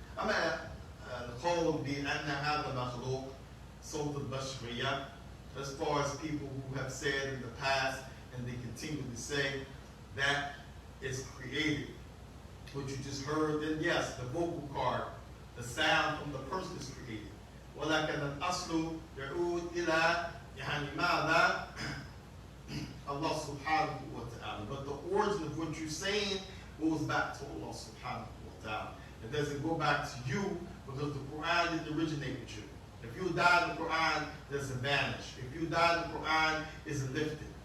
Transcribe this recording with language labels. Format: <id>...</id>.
<ar>أما القول بأن هذا مخلوق صوت البشرية,</ar> <en>as far as people who have said in the past and they continue to say that it's created, what you just heard, then yes, the vocal cord, the sound from the person is created.</en> <ar>ولكن الأصل يعود إلى يعني ماذا Allah subhanahu wa ta'ala.</ar> <en>But the origin of what you're saying goes back to Allah subhanahu wa ta'ala. It doesn't go back to you because the Quran didn't originate with you. If you die in the Quran, it doesn't vanish. If you die in the Quran, it's lifted.</en>